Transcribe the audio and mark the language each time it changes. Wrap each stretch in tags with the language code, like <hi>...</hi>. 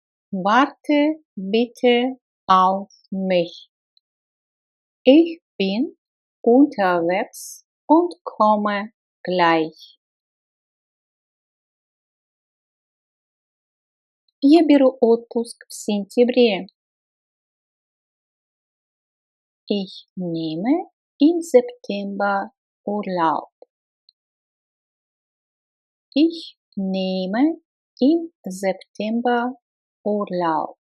<de>Warte bitte auf mich. Ich bin unterwegs und komme gleich.</de> <ru>Я беру отпуск в сентябре.</ru> <de>Ich nehme im September Urlaub. Ich nehme im September Urlaub.</de>